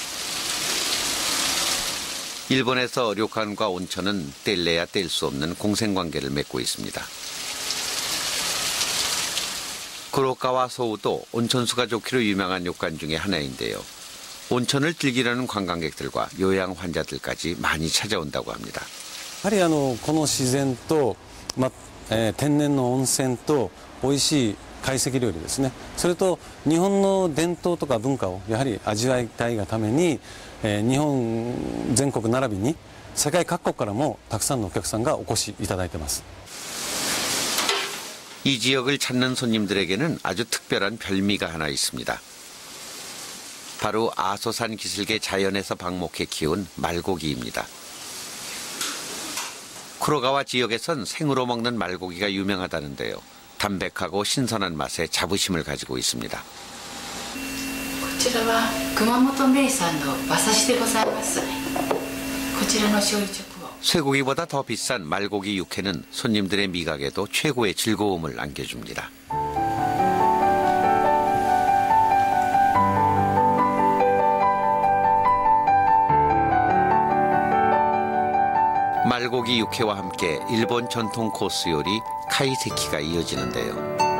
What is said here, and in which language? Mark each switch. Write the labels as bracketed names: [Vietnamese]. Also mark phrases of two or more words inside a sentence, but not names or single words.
[Korean] 일본에서 료칸과 온천은 뗄래야 뗄 수 없는 공생관계를 맺고 있습니다. 구로카와 소우도 온천수가 좋기로 유명한 료칸 중에 하나인데요. 온천을 즐기려는 관광객들과 요양 환자들까지 많이 찾아온다고 합니다. [Japanese] やはりこの自然と、天然の温泉と美味しい懐石料理ですね。それと日本の伝統とか文化をやはり味わいたいがために、日本全国並びに世界各国からもたくさんのお客さんがお越しいただいてます。 [Korean] 이 지역을 찾는 손님들에게는 아주 특별한 별미가 하나 있습니다. 바로 아소산 기슭의 자연에서 방목해 키운 말고기입니다. 쿠로가와 지역에선 생으로 먹는 말고기가 유명하다는데요. 담백하고 신선한 맛에 자부심을 가지고 있습니다. [Japanese] こちらは熊本名産の馬刺しでございます。こちらの醤油直 [Korean] 쇠고기보다 더 비싼 말고기 육회는 손님들의 미각에도 최고의 즐거움을 안겨줍니다. 말고기 육회와 함께 일본 전통 코스 요리 카이세키가 이어지는데요.